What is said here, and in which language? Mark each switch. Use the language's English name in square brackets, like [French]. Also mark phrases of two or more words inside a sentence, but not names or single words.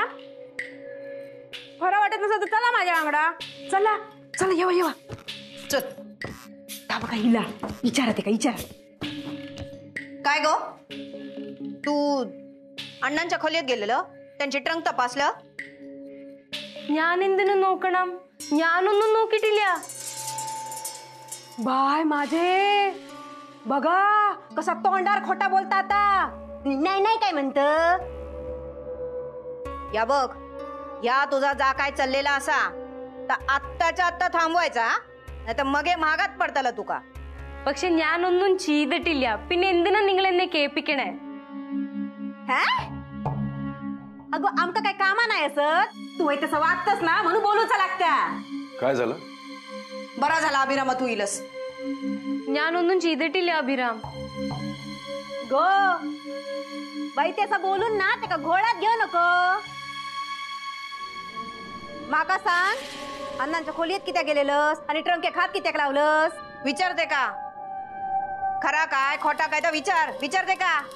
[Marathi] खरं वाटत नसत तर चला माझ्या अंगडा. चला चला, येवा येवा. चल का बघा हिला विचारते का? विचार. काय गो तू अण्णांच्या खोलीत गेलेलं, त्यांचे ट्रंक तपासलं? [Malayalam] ഞാനെന്തിനു നോക്കണം? ഞാനൊന്നും നോക്കിയിട്ടില്ല. [Marathi] बाय माझे बघा कसा तोंडार खोटा बोलता आता. नाही नाही काय म्हणत? या बघ, या तुझा जा काय चाललेला असा तर आत्ताच्या आत्ता थांबवायचा, नाही तर मगे महागात पडताला तुका. [Malayalam] പക്ഷെ ഞാനൊന്നും ചെയ്തിട്ടില്ല. പിന്നെ എന്തിനാ നിങ്ങൾ എന്നെ കേൾപ്പിക്കണേ? [Marathi] अगं आमका काय कामा नाही असत. तू तसं वागतस ना म्हणून बोलूच लागत्या. काय झालं? बरा झाला अभिरामा तू इलस. [Malayalam] ഞാനൊന്നും ചെയ്തിട്ടില്ല अभिराम. [Marathi] गो बाई त्याचा बोलून ना ते का घोड्यात घेऊ नको. माका सांग, अण्णांच्या खोलीत कित्या गेलेलंस आणि ट्रंके खात कित्याक लावलंस? विचारते का? खरा काय खोटा काय तर विचारते का?